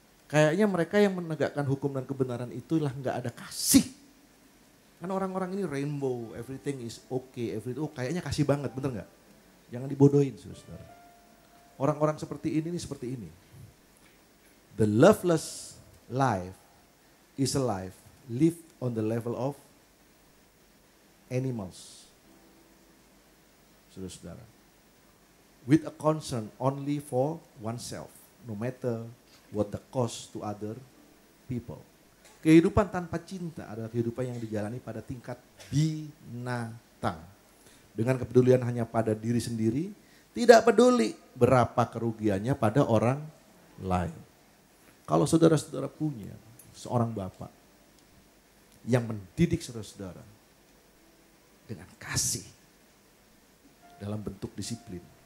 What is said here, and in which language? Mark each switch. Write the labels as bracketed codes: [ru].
[id] Kayaknya mereka yang menegakkan hukum dan kebenaran itulah nggak ada kasih. Kan orang-orang ini rainbow, [en] everything is okay, everything, [id] oh kayaknya kasih banget, bener nggak? Jangan dibodohin, saudara. Orang-orang seperti ini seperti ini. [en] The loveless life is a life lived on the level of animals. [id] Saudara-saudara. [en] With a concern only for oneself, no matter what the cost to other people. [id] Kehidupan tanpa cinta adalah kehidupan yang dijalani pada tingkat binatang. Dengan kepedulian hanya pada diri sendiri, tidak peduli berapa kerugiannya pada orang lain. Kalau saudara-saudara punya seorang bapak yang mendidik saudara-saudara dengan kasih dalam bentuk disiplin.